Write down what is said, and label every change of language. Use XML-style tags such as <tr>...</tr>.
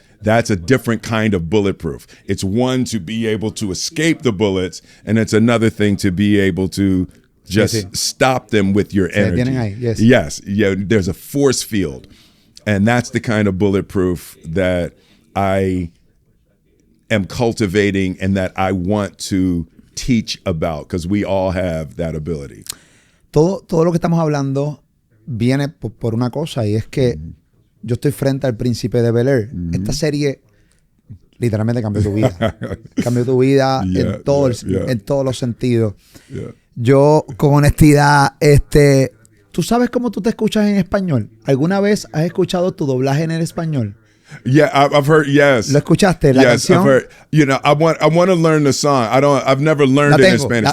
<en>That's a different kind of bulletproof. It's one to be able to escape the bullets, and it's another thing to be able to just stop them with your energy. Yes. Yeah, there's a force field. And that's the kind of bulletproof that I am cultivating and that I want to teach about, because we all have that ability.</en> <es>Todo lo que estamos hablando viene por una cosa, y es que yo estoy frente al Príncipe de Bel-Air. Esta serie literalmente cambió tu vida. Cambió tu vida en todos los sentidos. Yo, con honestidad, ¿tú sabes cómo tú te escuchas en español? ¿Alguna vez has escuchado tu doblaje en el español?</es> <en>Yeah, I've heard. Yes.</en> <es>¿Lo escuchaste? La canción.</es> <en>I've heard. You know, I want to learn the song. I've never learned it in Spanish.</en>